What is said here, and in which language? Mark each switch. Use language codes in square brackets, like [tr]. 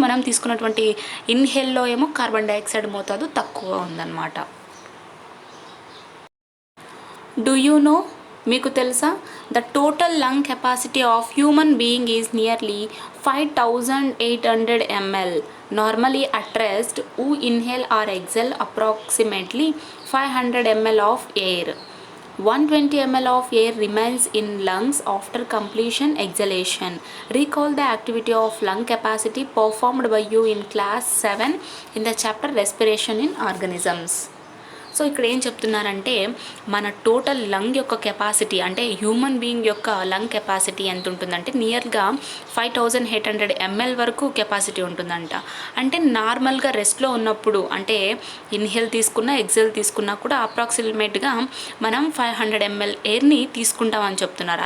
[te] మనం తీసుకున్నటువంటి ఇన్హేల్లో ఏమో కార్బన్ డైఆక్సైడ్ మోతాదు తక్కువ ఉందన్నమాట. [en] do you know, [te] మీకు తెలుసా, [en] The total lung capacity of human being is nearly 5800 ml. Normally at rest, who inhale or exhale approximately 500 ml of air. 120 ml of air remains in lungs after completion exhalation. Recall the activity of lung capacity performed by you in class 7 in the chapter respiration in organisms. [te] So ఇక్కడ ఏం చెప్తున్నారంటే మన total lung యొక్క capacity, అంటే human being యొక్క lung capacity ఎంత ఉంటుందంటే నియర్గా 5800 ml వరకు కెపాసిటీ ఉంటుందంట. అంటే నార్మల్గా రెస్ట్లో ఉన్నప్పుడు, అంటే ఇన్హేల్ తీసుకున్నా ఎక్సేల్ తీసుకున్నా కూడా అప్రాక్సిమేట్గా మనం 500 ml ఎయిర్ని తీసుకుంటామని చెప్తున్నారు.